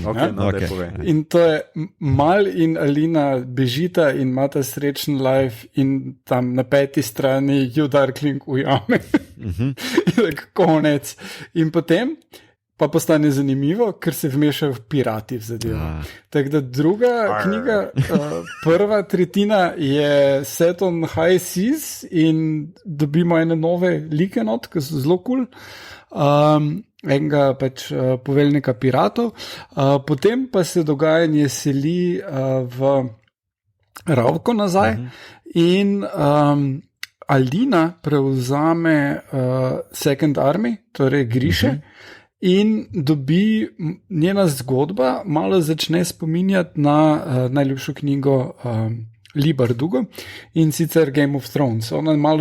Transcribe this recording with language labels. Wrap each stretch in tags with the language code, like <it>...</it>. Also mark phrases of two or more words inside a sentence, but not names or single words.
<sl>In to je Mal in Alina bežita in imata srečen life in tam na 5. strani ju Darkling ujame. Konec. In potem pa postane zanimivo, ker se vmešajo pirati v zadevo. Tako da druga knjiga, prva tretjina je</sl> <en>set on high seas</en> <sl>in dobimo ene nove like not, ki so zelo cool. Enega pač poveljnika piratov, potem pa se dogajanje seli v Ravko nazaj in Alina prevzame Second Army, torej Griše, in dobi njena zgodba, malo začne spominjati na najljubšo knjigo Lee Bardugo in sicer Game of Thrones.</sl>